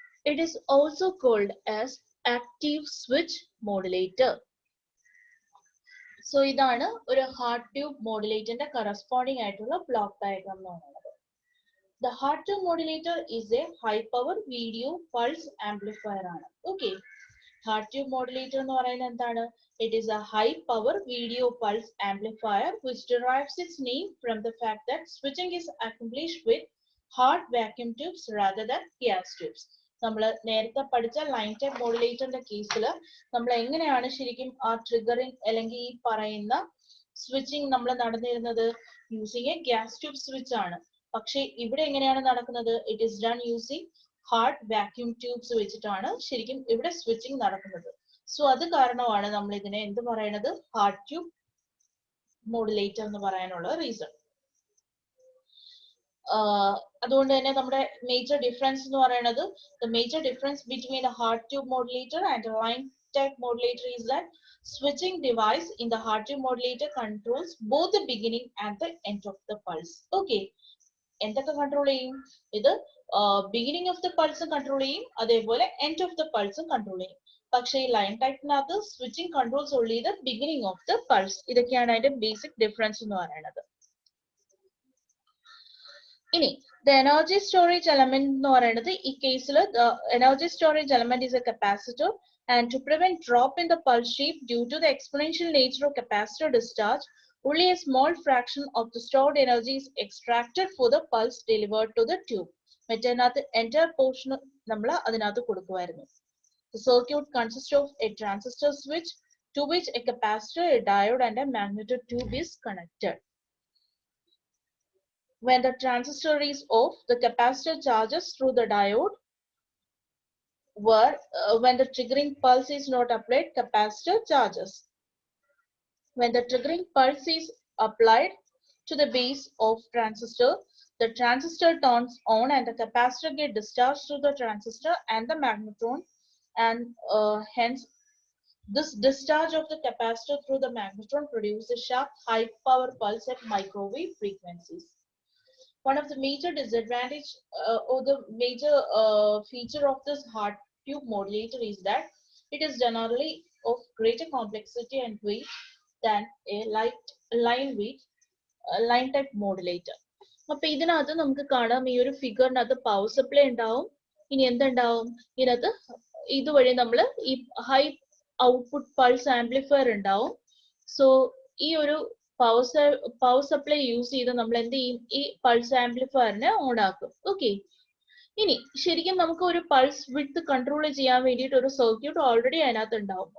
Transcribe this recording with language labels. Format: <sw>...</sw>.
<en>It is also called as active switch modulator.</en> <ml>So ഇതാണ് ഒരു heart tube മോഡുലേറ്ററിന്റെ corresponding ആയിട്ടുള്ള block diagram എന്ന് പറയുന്നത്.</ml> <en>The heart tube modulator is a high power video pulse amplifier ആണ്. Okay, heart tube modulator</en> <ml>എന്ന് പറയുന്നത് എന്താണ്?</ml> <en>It is a high power video pulse amplifier which derives its name from the fact that switching is accomplished with heart vacuum tubes rather than gas tubes.</en> <ml>നമ്മൾ നേരത്തെ പഠിച്ച line type മോഡുലേറ്ററിന്റെ കേസിൽ നമ്മൾ എങ്ങനെയാണ് ശരിക്കും ആ ട്രിഗറിങ് അല്ലെങ്കിൽ ഈ പറയുന്ന സ്വിച്ചിങ് നമ്മൾ നടന്നിരുന്നത്</ml> <en>using a gas tube switch</en> <ml>ആണ്. പക്ഷെ ഇവിടെ എങ്ങനെയാണ് നടക്കുന്നത്?</ml> <en>it is done using hard vacuum tubes</en> <ml>വെച്ചിട്ടാണ് ശരിക്കും ഇവിടെ സ്വിച്ചിങ് നടക്കുന്നത്. സോ അത് കാരണമാണ് നമ്മൾ ഇതിനെ എന്ത് പറയണത്? ഹാർഡ് ട്യൂബ് മോഡുലേറ്റർ എന്ന് പറയാനുള്ള റീസൺ. അതുകൊണ്ട് തന്നെ നമ്മുടെ മേജർ ഡിഫറൻസ് എന്ന് പറയുന്നത്</ml> <en>the major difference between a hard tube modulator and a line type modulator is that switching device in the hard tube modulator controls both the beginning and the end of the pulse.</en> <ml>Okay, എന്തൊക്കെ control ചെയ്യും? ഇത്</ml> <en>beginning of the പൾസും</en> <ml>control ചെയ്യും, അതേപോലെ end of the പൾസും control ചെയ്യും. പക്ഷേ ഈ line ടൈപ്പിനകത്ത്</ml> <en>Switching controls only the beginning of the pulse.</en> <ml>ഇതൊക്കെയാണ് അതിന്റെ ബേസിക് ഡിഫറൻസ് എന്ന് പറയുന്നത്.</ml> <en>ഇനി the energy storage element</en> <ml>എന്ന് പറയുന്നത് ഈ കേസിൽ</ml> <en>the energy storage element is a capacitor, and to prevent drop in the pulse shape due to the exponential nature of capacitor discharge, only a small fraction of the stored energy is extracted for the pulse delivered to the tube.</en> <ml>മറ്റേതിനകത്ത് entire portion നമ്മൾ അതിനകത്ത് കൊടുക്കുമായിരുന്നു.</ml> <en>The circuit consists of a transistor switch to which a capacitor, a diode and a magnetotube is connected. When the transistor is off, the capacitor charges through the diode, where when the triggering pulse is not applied, capacitor charges. When the triggering pulse is applied to the base of transistor, the transistor turns on and the capacitor gets discharged through the transistor and the magnetron, and hence this discharge of the capacitor through the magnetron produces a sharp high power pulse at microwave frequencies. One of the major disadvantage or the major feature of this hard tube modulator is that it is generally of greater complexity and weight than a line type modulator.</en> <ml>അപ്പോൾ ഇതിനകത്ത് നമുക്ക് കാണാം ഈ ഒരു ഫിഗറിനകത്ത് power supply ഉണ്ടാവും. ഇനി എന്തുണ്ടാവും? ഇതിനകത്ത് ഇതുവഴി നമ്മൾ ഈ ഹൈ ഔട്ട്പുട്ട് പൾസ് ആംപ്ലിഫയർ ഉണ്ടാവും. സോ ഈ ഒരു പവർ സപ്ലൈ യൂസ് ചെയ്ത് നമ്മൾ എന്ത് ചെയ്യും? ഈ പൾസ് ആംപ്ലിഫയറിനെ ഓൺ ആക്കും. ഓക്കെ, ഇനി ശരിക്കും നമുക്ക് ഒരു പൾസ് വിഡ്ത്ത് കൺട്രോൾ ചെയ്യാൻ വേണ്ടിയിട്ട് ഒരു സർക്യൂട്ട് ഓൾറെഡി അതിനകത്ത് ഉണ്ടാവും.</ml>